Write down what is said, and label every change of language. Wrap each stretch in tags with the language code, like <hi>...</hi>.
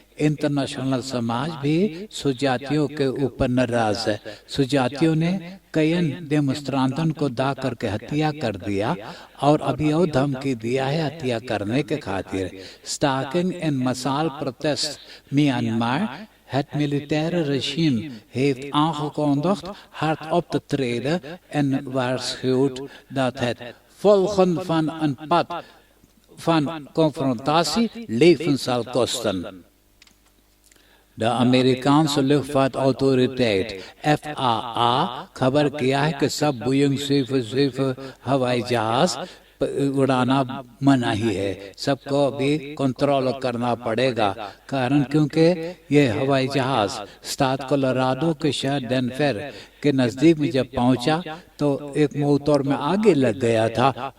<hns>इंटरनेशनल समाज भी सुजातियों के ऊपर नाराज है। सुजातियों ने कई डेमोन्स्ट्रेंटों को दा करके हत्या कर दिया और अभी और धमकी दिया है हत्या करने के खातिर।</hns> <nl>स्टाकिंग एंड मसाल प्रोटेस्ट म्यांमार। Het militaire regime heeft aangekondigd hard op te treden en waarschuwt dat het volgen van een pad van confrontatie leven zal kosten. De Amerikaanse luchtvaartautoriteit</nl> <hns>FAA खबर किया है कि सब बोइंग 777 हवाई जहाज उड़ाना मना ही है, सबको भी कंट्रोल करना पड़ेगा। कारण क्योंकि ये हवाई जहाज स्टाद कोलोराडो के शहर डेनवर के नजदीक में जब पहुंचा तो एक मोटर में आगे लग गया था।</hns>